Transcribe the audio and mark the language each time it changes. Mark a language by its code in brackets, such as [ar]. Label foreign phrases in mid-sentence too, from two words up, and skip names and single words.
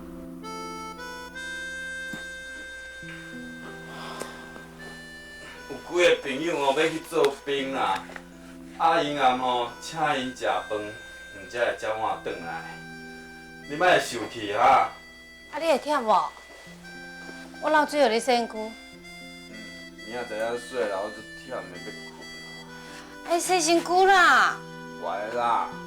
[nan] 有几个朋友哦要去做兵啦，啊因暗吼请因食饭，毋才会照我转来。你莫受气哈。啊，你会忝无？我流水互你身躯，明仔载仔睡啦，我就忝的要困哎，洗身躯啦。啊。乖啦。